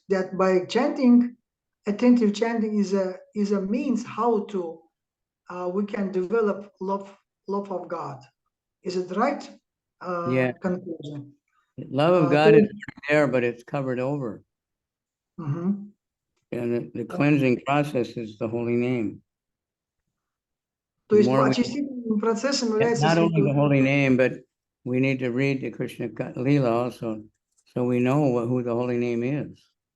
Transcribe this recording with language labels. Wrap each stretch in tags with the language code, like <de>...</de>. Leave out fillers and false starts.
<en>That by chanting, attentive chanting is a means how to we can develop love of God. Is it right? Yeah. Conclusion. Love of God is there, but it's covered over. And the cleansing process is the holy name.</en> <ru>То есть очистительным процессом является</ru> <en>not only the holy name, but we need to read the Krishna Lila also, so we know who the holy name is.</en>